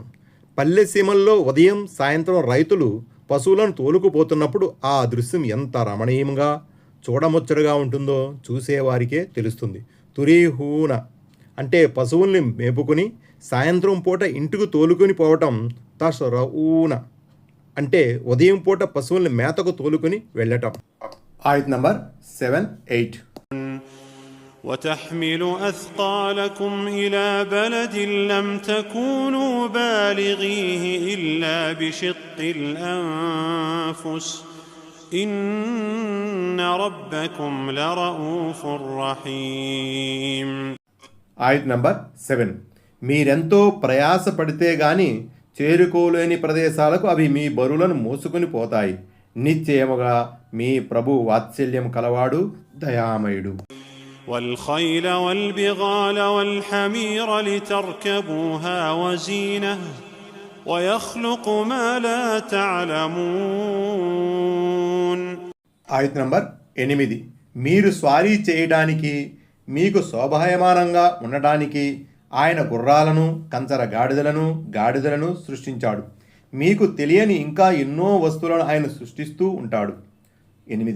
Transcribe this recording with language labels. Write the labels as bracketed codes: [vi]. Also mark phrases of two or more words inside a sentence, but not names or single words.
[te] పల్లె సీమల్లో ఉదయం, సాయంత్రం రైతులు పశువులను తోలుకుపోతున్నప్పుడు ఆ దృశ్యం ఎంత రమణీయంగా, చూడముచ్చటగా ఉంటుందో చూసేవారికే తెలుస్తుంది. తురీహూన అంటే పశువుల్ని మేపుకుని సాయంత్రం పూట ఇంటికి తోలుకొని పోవటం. తస్రఊన అంటే ఉదయం పూట పశువుల్ని మేతకు తోలుకొని వెళ్ళటం. ఆయత్ నంబర్ 7, 8. [ar] وتحمل أثقالكم إلى بلد لم تكونوا بالغيه إلا بشق الأنفس إن ربكم لرؤوف رحيم. [te] ఆయత్ నంబర్ 7. మీరెంతో ప్రయాసపడితే గాని చేరుకోలేని ప్రదేశాలకు అవి మీ బరువులను మోసుకొని పోతాయి. నిశ్చయముగా మీ ప్రభు వాత్సల్యం కలవాడు, దయామయుడు. [ar] والخيل والبغال والحمير لتركبوها وزينة ويخلق ما لا تعلمون. [te] ఆయత నంబర్ 8. మీరు స్వారీ చేయడానికి మీకు శోభాయమానంగా ఉండడానికి ఆయన గుర్రాలను కంచర గాడిదలను సృష్టించాడు. మీకు తెలియని ఇంకా ఎన్నో వస్తువులను ఆయన సృష్టిస్తూ ఉంటాడు. 8.